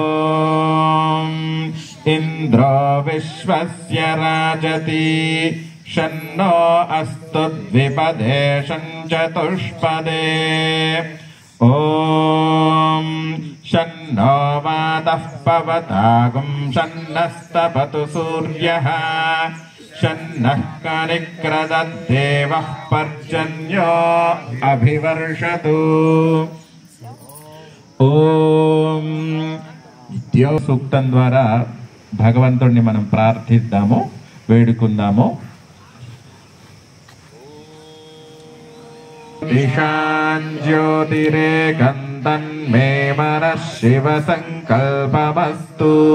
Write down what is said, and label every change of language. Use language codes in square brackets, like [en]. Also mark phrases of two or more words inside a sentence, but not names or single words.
[sa] इन्द्रो विश्वस्य राजति शन्नो अस्तु द्विपदे चतुष्पदे ॐ शन्नो वातः पवतागुं शन्नस्तपतु सूर्यः शन्नः कनिक्रदद्देवः पर्जन्यो अभिवर्षतु [te] ఓం దేవ సూక్తం ద్వారా భగవంతుడిని మనం ప్రార్థిద్దాము, వేడుకుందాము. [sa] ఈశాన్ జ్యోతిరేకం తన్మే మనః శివ సంకల్పమస్తు.